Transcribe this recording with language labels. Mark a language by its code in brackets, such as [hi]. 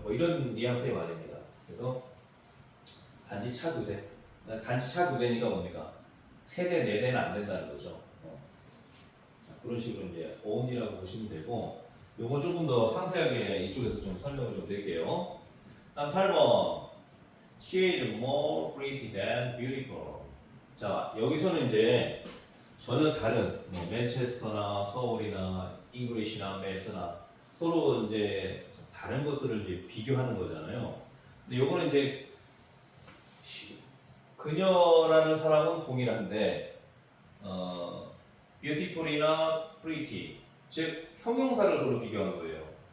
[ko] 뭐 이런 뉘앙스의 말입니다. 그래서 단지 차 두 대. 단지 차 두 대니까 뭡니까? 세 대, 네 대는 안 된다는 거죠. 자, 그런 식으로 이제 on이라고 보시면 되고, 요건 조금 더 상세하게 이쪽에서 좀 설명을 좀 드릴게요. 다음 8번. [en] She is more pretty than beautiful. [ko] 자, 여기서는 이제 전혀 다른 뭐 맨체스터나 서울이나 잉글리시나 매스나 서로 이제 다른 것들을 이제 비교하는 거잖아요. 근데 요거는 이제 그녀라는 사람은 동일한데 beautiful이나 pretty 즉 형용사를 서로 비교하는 거예요.